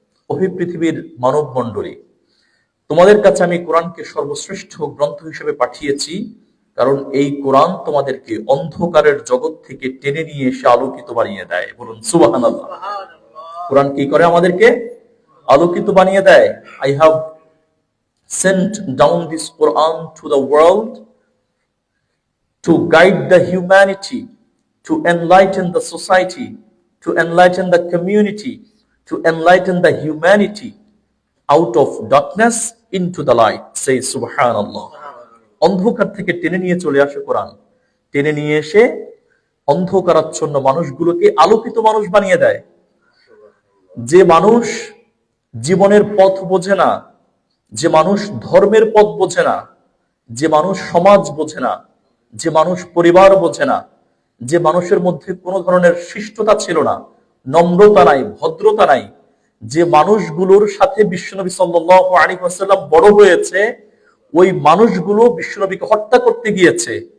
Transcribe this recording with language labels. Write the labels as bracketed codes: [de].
[bn] ওহে পৃথিবীর মানব মণ্ডলী, তোমাদের কাছে আমি কোরআনকে সর্বশ্রেষ্ঠ গ্রন্থ হিসেবে পাঠিয়েছি, কারণ এই কোরআন তোমাদেরকে অন্ধকারের জগৎ থেকে টেনে নিয়ে এসে আলোকিত বানিয়ে দেয়, বলুন সুবহানাল্লাহ। কোরআন কি করে? আমাদেরকে আলোকিত বানিয়ে দেয়। [en] I have sent down this Quran to the world to guide the humanity, to enlighten the society, to enlighten the community, to enlighten the humanity out of darkness into the light. Say subhanallah. [bn] অন্ধকার থেকে টেনে নিয়ে চলে আসে কোরআন, টেনে নিয়ে এসে অন্ধকারাচ্ছন্ন মানুষগুলোকে আলোকিত মানুষ বানিয়ে দেয়। যে মানুষ জীবনের পথ বোঝে না, যে মানুষ ধর্মের পথ বোঝে না, যে মানুষ সমাজ বোঝে না, যে মানুষ পরিবার বোঝে না, যে মানুষের মধ্যে কোনো ধরনের শিষ্টতা ছিল না, নম্রতা নাই, ভদ্রতা নাই, যে মানুষগুলোর সাথে বিশ্বনবী সাল্লাল্লাহু আলাইহি ওয়াসাল্লাম বড় হয়েছে, ওই মানুষগুলো বিশ্বনবীকে হত্যা করতে গিয়েছে।